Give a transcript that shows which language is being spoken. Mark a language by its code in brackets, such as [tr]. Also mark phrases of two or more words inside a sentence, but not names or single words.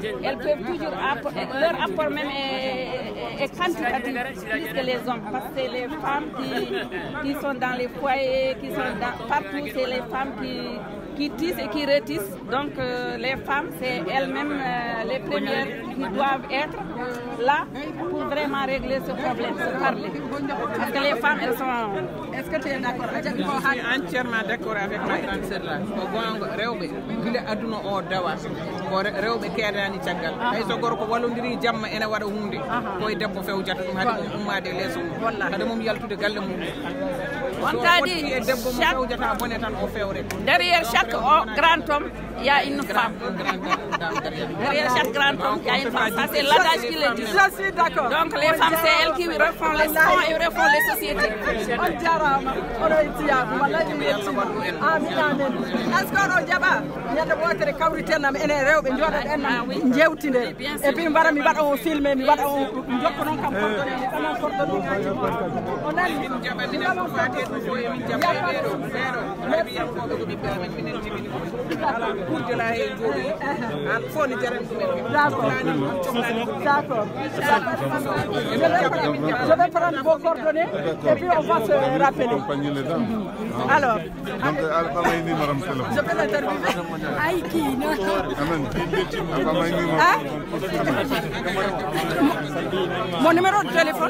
[fr] Elles peuvent toujours apporter, leur apport même est quantitatif plus que les hommes, parce que c'est les femmes qui sont dans les foyers, qui sont partout, c'est les femmes qui tissent et qui retissent. Donc les femmes, c'est elles-mêmes les premières qui doivent être là pour vraiment régler ce problème, se parler. Parce que les femmes, elles sont... Est-ce que tu es d'accord? Je suis entièrement d'accord avec ma grande sœur là. [ff] Rewɓe gila aduna o dawa ko rewɓe keedani caggal hay so gorko wallodiri jamma ene waɗa hunde koye debbo fewjata ɗum haade mum ummade leeso mum hade mum yaltude galle mum [fr] on t'a dit derrière chaque grand homme il y a une femme. Derrière chaque grand homme il y a une femme. Ça c'est l'adage qui le dit. Je suis d'accord. Donc les femmes c'est elles qui refont les sons et refont les sociétés. Est-ce qu'on [ff] jaba ñande wotere kawritenam ene rewɓe joɗoɗen jewtinde [fr] et puis [ff] mbara mi waɗa o filmé mi waɗa o jokko noon kam coordonné on ani min jaɓa minen ko fate ɗum fo emin jaɓa e ɓeeɗo haɓe yankoɓe ko ɓiɓɓe amen minen jibini ɓurde la he jooɗi an fo ne jaren ɗumen [fr] d'accord je vais prendre vos coordonnées et puis on va se rappeler alors je peux l'interviewer. Aïki, non. Mon numéro de téléphone?